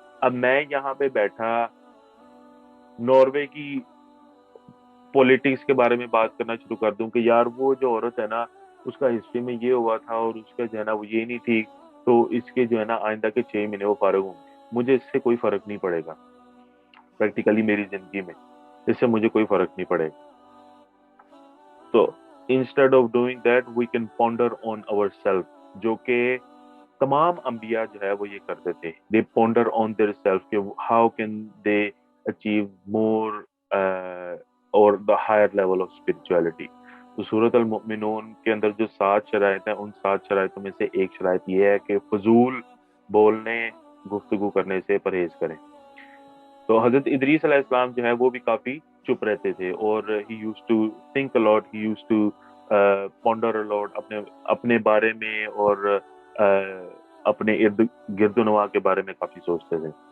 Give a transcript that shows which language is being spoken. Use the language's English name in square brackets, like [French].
[Urdu] اب میں یہاں پہ بیٹھا ناروے کی پولیٹکس کے بارے میں بات کرنا شروع کر دوں کہ یار وہ جو عورت ہے نا اس کا ہسٹری میں یہ ہوا تھا اور اس کا جو ہے نا وہ یہ نہیں ٹھیک، تو اس کے جو ہے نا آئندہ کے 6 مہینے وہ فارغ ہوں گے، مجھے اس سے کوئی فرق نہیں پڑے گا. پریکٹیکلی میری زندگی میں اس سے مجھے کوئی فرق نہیں پڑے گا. [English] تو instead of doing that we can ponder on our self, [Urdu] جو کہ تمام انبیاء جو ہے وہ یہ کرتے تھے. [English] they ponder on their self [Urdu] کہ [English] How can they achieve more or the higher level of spirituality. [Urdu] تو سورۃ المؤمنون کے اندر جو 7 شرائط ہیں، ان 7 شرائطوں میں سے ایک شرائط یہ ہے کہ فضول بولنے، گفتگو کرنے سے پرہیز کریں. تو حضرت ادریس علیہ السلام جو ہے وہ بھی کافی چپ رہتے تھے، اور [English] he used to think a lot, he used to ponder a lot [Urdu] اپنے بارے میں، اور اپنے ارد گرد و نواح کے بارے میں کافی سوچتے تھے.